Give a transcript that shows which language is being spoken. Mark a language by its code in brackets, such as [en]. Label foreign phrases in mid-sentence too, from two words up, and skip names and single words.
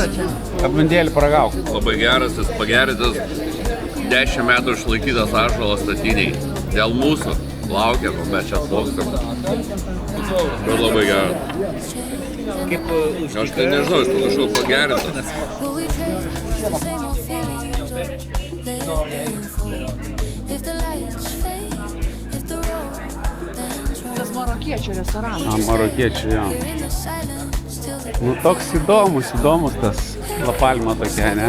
[lt] Apmendėlį paragauk. Labai geras, jis pagerintas 10 metų išlaikytas ąžuolas statiniai. Dėl mūsų. Laukia, o mes čia atplaukstam. Bet labai gera. Kaip Aš tai nežinau, iš to kažko pagerintas. [en] Will we chase the same old feelings or let them fall? If the lights fade, if the road bends wrong, [lt] Tas marokiečių restoranas. Marokiečių, jo. [en] we're in the silence till the [lt] Nu toks įdomus tas La Palma tokia, ne?